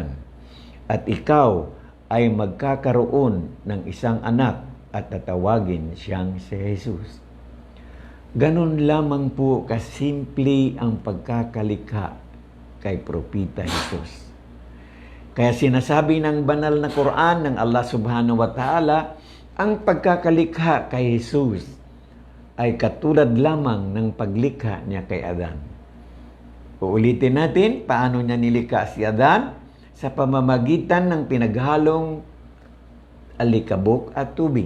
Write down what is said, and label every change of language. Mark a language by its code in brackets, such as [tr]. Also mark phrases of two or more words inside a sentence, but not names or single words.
[tl] At ikaw ay magkakaroon ng isang anak at tatawagin siyang si Jesus." Ganun lamang po kasimple ang pagkakalikha kay Propeta Jesus. Kaya sinasabi ng banal na Quran ng [ar] الله سبحانه وتعالى, [tl] ang pagkakalikha kay Jesus ay katulad lamang ng paglikha niya kay Adan. Uulitin natin paano niya nilikha si Adan sa pamamagitan ng pinaghalong alikabok at tubig.